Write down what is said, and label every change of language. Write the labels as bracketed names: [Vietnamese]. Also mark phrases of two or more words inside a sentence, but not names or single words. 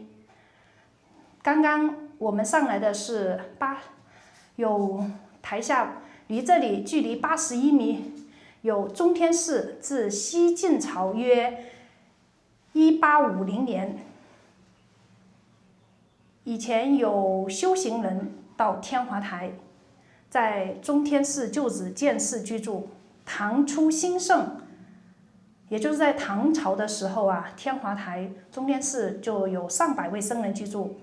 [Chinese] 剛剛我們上來的是有台下。離這裡距離81米，有中天寺，自西晉朝約1850年以前有修行人到天华台，在中天寺旧址建寺居住。唐初兴盛，也就是在唐朝的时候啊，天华台中天寺就有上百位僧人居住。